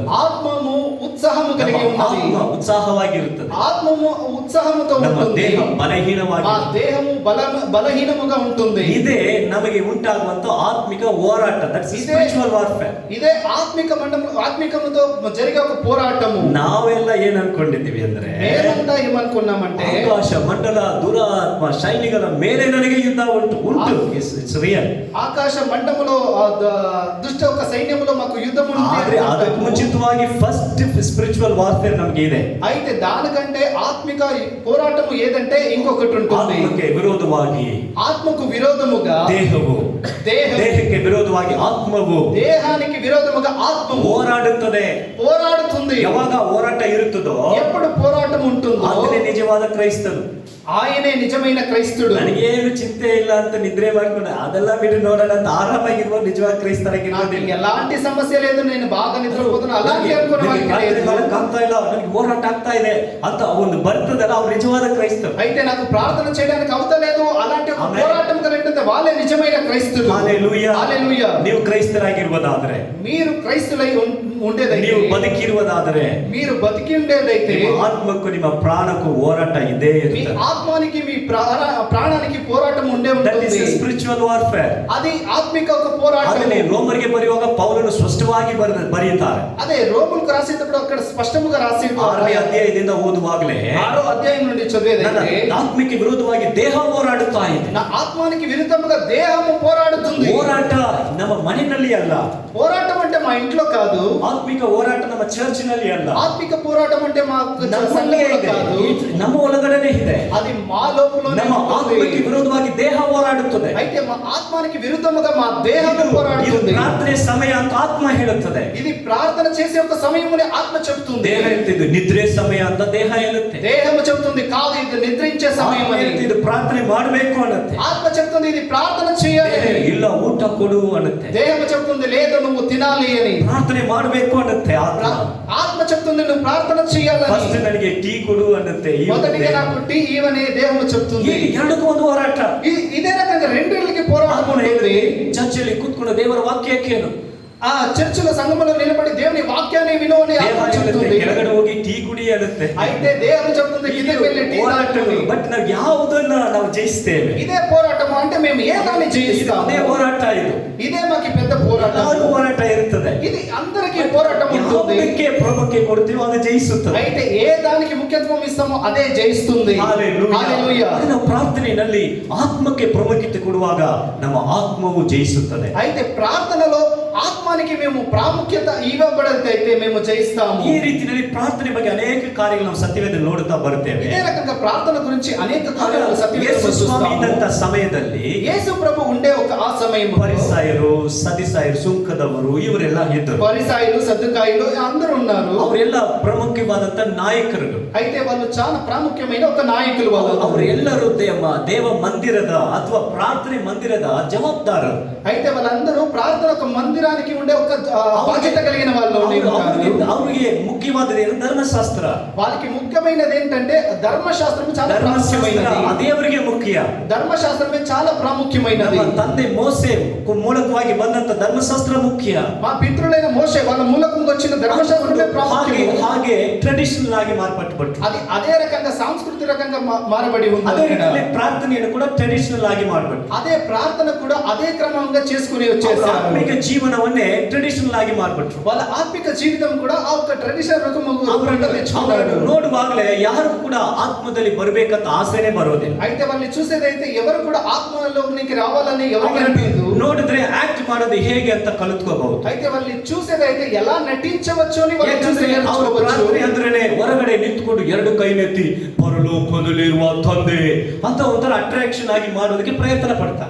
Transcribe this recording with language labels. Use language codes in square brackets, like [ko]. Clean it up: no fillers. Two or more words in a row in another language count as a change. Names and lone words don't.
[te] ఆత్మము ఉత్సాహము కలిగి ఉన్నది. [kn] ಆತ್ಮ ಉತ್ಸಾಹವಾಗಿರುತ್ತದೆ, [te] ఆత్మము ఉత్సాహముతో [kn] ನಮ್ಮ [te] ఉంటుంది. [kn] ದೇಹ [te] ఆ [kn] ಬಲಹೀನವಾಗಿ, [te] దేహము బలహీనముగా ఉంటుంది. [kn] ಇದೇ ನಮಗೆ ಉಂಟಾಗುವಂತ ಆತ್ಮಿಕ ಹೋರಾಟ. [en] That's spiritual warfare. [te] ఇదే ఆత్మికముతో జరిగే ఒక పోరాటము. [kn] ನಾವೆಲ್ಲ ಏನ್ ಅನ್ಕೊಂಡಿದ್ದೀವಿ ಅಂದ್ರೆ, [te] మేమంతా ఏమనుకున్నామంటే [kn] ಆಕಾಶ ಮಂಡಲ ದುರಾತ್ಮ ಶೈಲಿಗಳ ಮೇಲೆ ನನಗೆ ಯುದ್ಧ ಉಂಟು. [en] It's real. [te] ఆకాశ మండములో దుష్ట ఒక సైన్యములో మాకు యుద్ధం [kn] ಆದ್ರೆ ಅದಕ್ಕೆ ಮುಂಚಿತವಾಗಿ [en] first spiritual warfare [kn] ನಮಗೆ ಇದೆ. [te] అయితే దానికంటే ఆత్మిక పోరాటము ఏదంటే ఇంకొకటి ఉంటుంది. [kn] ಆತ್ಮಕ್ಕೆ ವಿರೋಧವಾಗಿ [te] ఆత్మకు విరోధముగా [kn] ದೇಹವು, ದೇಹಕ್ಕೆ ವಿರೋಧವಾಗಿ ಆತ್ಮವು, [te] దేహానికి విరోధముగా ఆత్మము పోరాడుతుంది. [kn] ಯಾವಾಗ ಹೋರಾಟ ಇರುತ್ತದೋ, [te] ఎప్పుడు పోరాటం ఉంటుందో [kn] ಆತನೇ ನಿಜವಾದ ಕ್ರೈಸ್ತರು. [te] ఆయనే నిజమైన క్రైస్తుడు. [kn] ನನಗೇನು ಚಿಂತೆ ಇಲ್ಲ ಅಂತ ನಿದ್ರೆ ಮಾಡ್ಕೊಂಡು ಅದೆಲ್ಲ ಬಿಟ್ಟು ನೋಡೋಣ ಅಂತ ಆರಾಮಾಗಿರುವ ನಿಜವಾದ ಕ್ರೈಸ್ತರಾಗಿರೋದಿಲ್ಲ. [te] ఎలాంటి సమస్య లేదు, నేను బాగా నిద్రపోతున్నా అలాంటి [kn] ಆಗ್ತಾ ಇಲ್ಲ, ನನಗೆ ಹೋರಾಟ ಆಗ್ತಾ ಇದೆ ಅಂತ ಒಂದು ಬರ್ತದಲ್ಲ, ಅವ್ರು ನಿಜವಾದ ಕ್ರೈಸ್ತರು. [te] అయితే నాకు ప్రార్థన చేయడానికి అవుతలేదు అలాంటి ఒక పోరాటం కలిగితే వాళ్ళే నిజమైన క్రైస్తుడు. హల్లెలూయా. హల్లెలూయా. [kn] ನೀವು ಕ್ರೈಸ್ತರಾಗಿರುವುದಾದ್ರೆ, [te] మీరు క్రైస్తులై ఉండేదైతే, [kn] ನೀವು ಬದುಕಿರುವುದಾದರೆ, [te] మీరు బతికి ఉండేదైతే [kn] ನಿಮ್ಮ ಆತ್ಮಕ್ಕೂ ನಿಮ್ಮ ಪ್ರಾಣಕ್ಕೂ ಹೋರಾಟ ಇದೇ [te] మీ [kn] ಇರ್ತದೆ. [te] ఆత్మానికి మీ ప్రాణానికి పోరాటం ఉండే [en] That is [te] ఉంటుంది. [en] a spiritual warfare. [te] అది ఆత్మిక ఒక పోరాటం. [kn] ಅದನ್ನೇ ರೋಮರಿಗೆ ಬರೆಯುವಾಗ ಪೌಲನು ಸ್ಪಷ್ಟವಾಗಿ ಬರೆಯುತ್ತಾರೆ. [te] అదే రోమన్కు రాసేటప్పుడు అక్కడ స్పష్టంగా రాసి [kn] 6ನೇ ಅಧ್ಯಾಯದಿಂದ ಓದುವಾಗಲೇ [te] 6వ అధ్యాయం నుండి చదివేదైతే, [kn] ಆತ್ಮಕ್ಕೆ ವಿರೋಧವಾಗಿ ದೇಹ ಹೋರಾಡುತ್ತಾ ಇದೆ. [te] నా ఆత్మానికి విరుద్ధంగా దేహము పోరాడుతుంది. [kn] ಹೋರಾಟ ನಮ್ಮ ಮನೆಯಲ್ಲಿ ಅಲ್ಲ, [te] పోరాటం అంటే మా ఇంట్లో కాదు. [kn] ಆತ್ಮಿಕ ಹೋರಾಟ ನಮ್ಮ ಚರ್ಚಿನಲ್ಲಿ ಅಲ್ಲ, [te] ఆత్మిక పోరాటం అంటే మా [kn] ನಮ್ಮಲ್ಲೇ ಇದೆ, ನಮ್ಮ ಒಳಗಡೆನೇ ಇದೆ. [te] అది మా లోపలనే [kn] ನಮ್ಮ [te] ఉంటుంది. [kn] ಆತ್ಮಕ್ಕೆ ವಿರೋಧವಾಗಿ ದೇಹ ಹೋರಾಡುತ್ತದೆ. [te] అయితే మా ఆత్మానికి విరుద్ధముగా మా దేహము పోరాడుతుంది. చెప్తుంది. [kn] ಪ್ರಾರ್ಥನೆ ಸಮಯ ಅಂತ ಆತ್ಮ ಹೇಳುತ್ತದೆ. [te] ఇది ప్రార్థన చేసే ఒక సమయమునే ఆత్మ చెప్తుంది. [kn] ದೇಹ ಹೇಳ್ತಿದ್ದು ನಿದ್ರೆ ಸಮಯ ಅಂತ ದೇಹ ಹೇಳುತ್ತೆ. [te] దేహము చెప్తుంది కాదు ఇది నిద్రించే సమయం అని. [kn] ಇದು ಪ್ರಾರ್ಥನೆ ಮಾಡಬೇಕು ಅನ್ನುತ್ತೆ. [te] ఆత్మ చెప్తుంది ఇది ప్రార్థన చేయాలి. [kn] ಇಲ್ಲ ಊಟ ಕೊಡು ಅನ್ನುತ್ತೆ. [te] దేహము చెప్తుంది లేదు నువ్వు తినాలి అని. [kn] ಪ್ರಾರ್ಥನೆ ಮಾಡಬೇಕು ಅನ್ನುತ್ತೆ ಆತ್ಮ. [te] ఆత్మ చెప్తుంది నువ్వు ప్రార్థన చేయాలని. [kn] ಫಸ್ಟ್ ನನಗೆ ಟೀ ಕೊಡು ಅನ್ನುತ್ತೆ. [te] మొదటిగా నాకు టీ ఇవ్వని దేహము చెప్తుంది. [kn] ಈ ಎರಡಕ್ಕೂ ಒಂದು ಹೋರಾಟ. [te] ఇదే రకంగా రెండిళ్ళకి పోరాటం ఉంటుంది. [kn] ಚರ್ಚಲ್ಲಿ ಕೂತ್ಕೊಂಡು ದೇವರ ವಾಕ್ಯ ಕೇಳು. [te] ఆ చర్చిలో సంఘములో నిలబడి దేవుని వాక్యాన్ని విను అని ఆత్మ చెప్తుంది. [kn] ಕೆಳಗಡೆ ಹೋಗಿ ಟೀ ಕುಡಿ ಅನ್ನುತ್ತೆ. [te] అయితే దేహము చెప్తుంది కిందకి వెళ్ళి టీ తాగు. [kn] ಬಟ್ ನಾವು ಯಾವುದನ್ನ ನಾವು ಜಯಿಸ್ತೇವೆ? [te] ఇదే పోరాటం అంటే మేము ఏ దాన్ని జయిస్తాము? [kn] ಇದೇ ಹೋರಾಟ ಇದು. [te] ఇదే మాకి పెద్ద పోరాటం. [kn] ಎಲ್ಲರಿಗೂ ಹೋರಾಟ ಇರುತ್ತದೆ. [te] ఇది అందరికీ పోరాటం ఉంటుంది. [kn] ಯಾವುದಕ್ಕೆ ಪ್ರಾಮುಖ್ಯ ಕೊಡ್ತೀವೋ ಅದು ಜಯಿಸುತ್ತದೆ. [te] అయితే ఏ దానికి ముఖ్యత్వం ఇస్తామో అదే జయిస్తుంది. [kn] ಹಲ್ಲೆಲೂಯಾ. ನಾವು ಪ್ರಾರ್ಥನೆಯಲ್ಲಿ ಆತ್ಮಕ್ಕೆ ಪ್ರಾಮುಖ್ಯತೆ ಕೊಡುವಾಗ ನಮ್ಮ ಆತ್ಮವು ಜಯಿಸುತ್ತದೆ. [te] అయితే ప్రార్థనలో ఆత్మానికి మేము ప్రాముఖ్యత ఇవ్వబడితే మేము జయిస్తాము. [kn] ಈ ರೀತಿಯಲ್ಲಿ ಪ್ರಾರ್ಥನೆ ಬಗ್ಗೆ ಅನೇಕ ಕಾರ್ಯಗಳು ನಾವು ಸತ್ಯವೇದದಲ್ಲಿ ನೋಡುತ್ತಾ ಬರ್ತೇವೆ. [te] ఇదే రకంగా ప్రార్థన గురించి అనేక కార్యాలు సత్యవేదంలో చూస్తాము. [kn] ಇದ್ದಂತ ಸಮಯದಲ್ಲಿ [te] యేసు ప్రభు ఉండే ఒక ఆ సమయంలో [kn] ಫರಿಸಾಯರು, ಸದಿಸಾಯರು, ಸುಂಕದವರು ಇವರೆಲ್ಲ ಇದ್ದರು. [te] పరిసయ్యులు, సద్దుకాయులు అందరూ ఉన్నారు. [kn] ಅವರೆಲ್ಲ ಪ್ರಮುಖವಾದಂತ ನಾಯಕರು. [te] అయితే వాళ్ళు చాలా ప్రాముఖ్యమైన ఒక నాయకులు. వాళ్ళు [kn] ಅವರೆಲ್ಲರೂ ದೇವ ಮಂದಿರದ ಅಥವಾ ಪ್ರಾರ್ಥನೆ ಮಂದಿರದ ಜವಾಬ್ದಾರರು. [te] అయితే వాళ్ళందరూ ప్రార్థన ఒక మందిరానికి ఉండే ఒక బాధ్యత కలిగిన వాళ్ళు. [kn] ಅವರಿಗೆ ಮುಖ್ಯವಾದದ್ದು ಏನು? ಧರ್ಮಶಾಸ್ತ್ರ. [te] వాళ్ళకి ముఖ్యమైనది ఏంటంటే ధర్మశాస్త్రం చాలా ప్రాముఖ్యమైనది. [kn] ಅದೇ ಅವರಿಗೆ ಮುಖ್ಯ. [te] ధర్మశాస్త్రమే చాలా ప్రాముఖ్యమైనది. [kn] ನಮ್ಮ ತಂದೆ ಮೋಸೆ ಮೂಲಕವಾಗಿ ಬಂದಂತ ಧರ್ಮಶಾಸ್ತ್ರ ಮುಖ್ಯ. [te] మా పితృలైన మోషే వాళ్ళ మూలకంగా వచ్చిన ధర్మశాస్త్రమే ప్రాముఖ్యం. [kn] ಹಾಗೆ ಟ್ರೆಡಿಷನಲ್ ಆಗಿ ಮಾರ್ಪಟ್ಟುಬಿಟ್ರು. [te] అది అదే రకంగా సాంస్కృతిక రకంగా మారబడి ఉంది. [kn] ಅದೇ ರೀತಿಯಲ್ಲಿ ಪ್ರಾರ್ಥನೆಯನ್ನು ಕೂಡ ಟ್ರೆಡಿಷನಲ್ ಆಗಿ ಮಾಡ್ಬಿಟ್ರು. [te] అదే ప్రార్థన కూడా అదే క్రమంగా చేసుకుని వచ్చేసారు. [kn] ಆತ್ಮಿಕ ಜೀವನವನ್ನೇ ಟ್ರೆಡಿಷನಲ್ ಆಗಿ ಮಾಡ್ಬಿಟ್ರು. [te] వాళ్ళ ఆత్మిక జీవితం కూడా ఆ ఒక ట్రెడిషనల్ రూపంలో తెచ్చుకున్నారు. [kn] ನೋಡುವಾಗಲೇ ಯಾರು ಕೂಡ ಆತ್ಮದಲ್ಲಿ ಬರಬೇಕಂತ ಆಸೆನೇ ಬರೋದಿಲ್ಲ. [te] అయితే వాళ్ళని చూసేదైతే ఎవరు కూడా ఆత్మలోనికి రావాలని ఎవరికి అనిపించదు. [kn] ನೋಡಿದ್ರೆ ಆಕ್ಟ್ ಮಾಡೋದು ಹೇಗೆ ಅಂತ ಕಲಿತ್ಕೋಬಹುದು. [te] అయితే వాళ్ళని చూసేదైతే ఎలా నటించవచ్చు అని వాళ్ళు చూసి [kn] ಪ್ರಾರ್ಥನೆ ಅಂದ್ರೆ ಹೊರಗಡೆ ನಿಂತ್ಕೊಂಡು ಎರಡು ಕೈನೆತ್ತಿ ಪರಲೋಕದಲ್ಲಿರುವ ತಂದೆ ಅಂತ ಒಂಥರ ಅಟ್ರಾಕ್ಷನ್ ಆಗಿ ಮಾಡೋದಕ್ಕೆ ಪ್ರಯತ್ನ ಪಡ್ತಾರೆ.